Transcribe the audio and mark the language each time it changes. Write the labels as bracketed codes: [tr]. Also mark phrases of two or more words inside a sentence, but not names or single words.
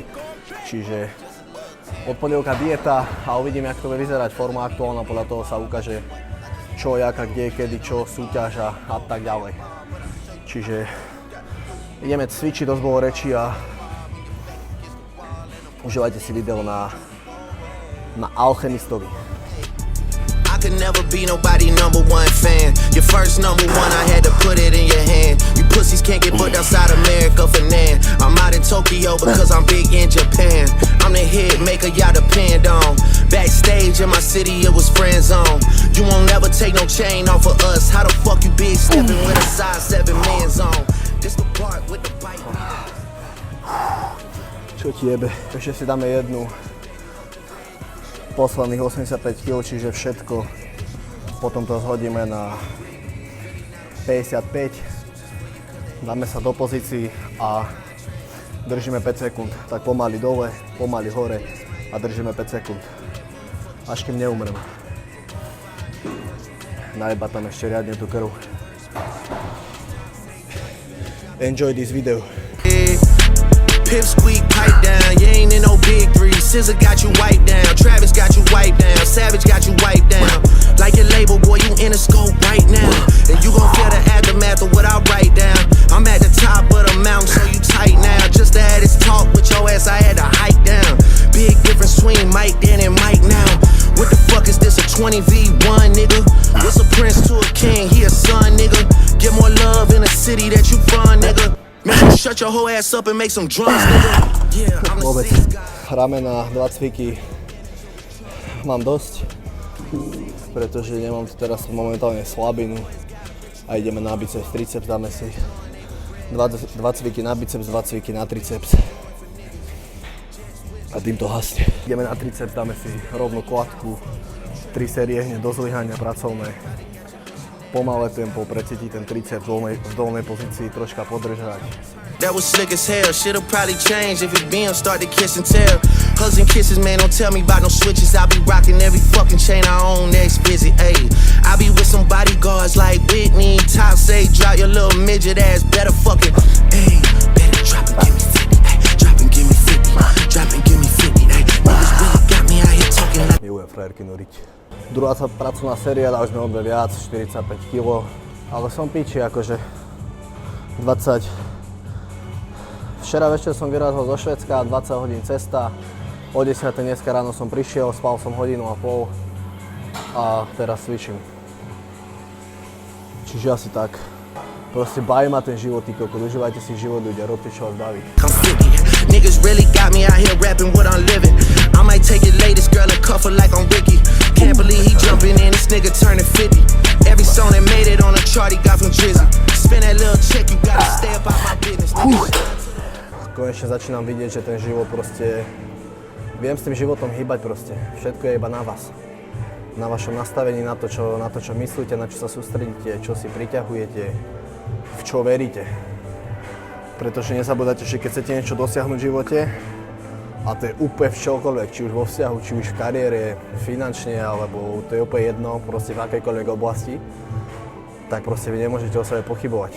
[sk] Čiže od pondelka dieta a uvidíme, jak to bude vyzerať. Forma aktuálna, podľa toho sa ukáže čo, jaká, kde, kedy, čo, súťaž a tak ďalej. Čiže ideme cvičiť, dosť bolo reči a užívajte si video na Alchemistovi. [en] I could never be nobody number one fan. Your first number one, I had to put it in your hand. You pussies can't get booked outside America for nan. I'm out in Tokyo because I'm big in Japan. I'm the hit maker y'all depend on. Backstage in my city, it was friend zone. You won't never take no chain off of us. How the fuck you big stepping with a size 7 man zone? This the part with the bite. [sk] Čo ti jebe? Ešte si dáme jednu. Posledných 85 kg, čiže všetko. Potom to zhodíme na 55. Dáme sa do pozícií a držíme 5 sekúnd. Tak pomaly dole, pomaly hore a držíme 5 sekúnd. Až kým neumrem. Najebať tam ešte riadne tú krv. [en] Enjoy this video. Pip squeak, pipe down, you ain't in no big three. SZA got you wiped down, Travis got you wiped down, Savage got you wiped down. Like your label, boy, you in the scope right now. And you gon' feel the aftermath of what I write down. I'm at the top of the mountain, so you tight now. Just to have this talk with your ass, I had to hike down. Big difference between Mike then and Mike now. What the fuck is this, a 20v1, nigga? This a prince to a king, he a son, nigga. Get more love in the city that you from, nigga. Man, shut your whole ass up and make some drums, nigga. Yeah, I'm the [sk] Vôbec. [en] sixth guy. [sk] Ramena, 2 cviky mám dosť, pretože nemám tu teraz momentálne slabinu a ideme na biceps, triceps, dáme si 2 cviky na biceps, 2 cviky na triceps a tým to hasne. Ideme na triceps, dáme si rovnú kladku, 3 série hneď do zlyhania pracovné. Pomalé tempo, precítiť ten triceps v dolnej pozícii, troška podržať. [en] That was slick as hell, shit'll probably change if it BM start to kiss and tell. Hugs and kisses, man, don't tell me about no switches. I be rocking every fucking chain I own, next visit, ayy. I be with some bodyguards like Whitney, top say, drop your little midget ass, better fucking, ayy. Better drop and give me 50, ayy. Drop and give me 50, drop and give me 50, ayy. Niggas really got me out here talking like. [sk] Milujem frajerky noriť. Druhá pracovná séria, dali sme obe viac, 45 kg, ale som piči, akože 20. Včera večer som vyrazil zo Švédska, 20 hodín cesta, o 10. dneska ráno som prišiel, spal som 1,5 hodiny a teraz cvičím. Čiže asi tak. Proste baví ma ten život, ty kokot, užívajte si život ľudia, robte čo vás baví. [en] Niggas really got me out here rapping what I'm living. I might take your latest girl and cuff her like I'm Ricky. Can't believe he jumping in, this nigga turning 50. Every song that made it on a chart he got from Drizzy. Spin that little check, you gotta stay up out my business. [sk] Konečne začínam vidieť, že ten život proste... Viem s tým životom hýbať proste. Všetko je iba na vás. Na vašom nastavení, na to, čo myslíte, na čo sa sústredíte, čo si priťahujete, v čo veríte. Pretože nezabudajte, že keď chcete niečo dosiahnuť v živote, a to je úplne v čokoľvek, či už vo vzťahu, či už v kariére, finančne, alebo to je úplne jedno, proste v akejkoľvek oblasti, tak proste vy nemôžete o sebe pochybovať.